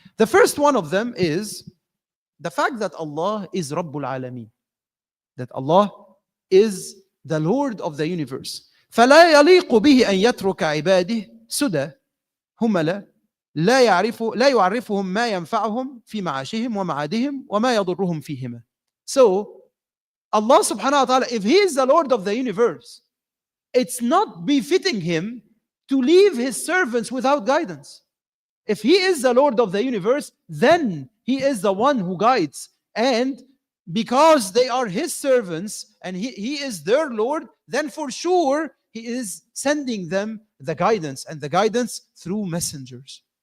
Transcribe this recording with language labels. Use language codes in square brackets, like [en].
[en] The first one of them is the fact that Allah is Rabbul Alameen, that Allah is the Lord of the universe. [ar] فلا يليق به أن يترك عباده سدى هملا لا يعرفهم ما ينفعهم في معاشهم ومعادهم وما يضرهم فيهما. [en] So Allah subhanahu wa ta'ala, if He is the Lord of the universe, it's not befitting Him to leave His servants without guidance. If He is the Lord of the universe, then He is the one who guides. And because they are His servants and he is their Lord, then for sure He is sending them the guidance, and the guidance through messengers.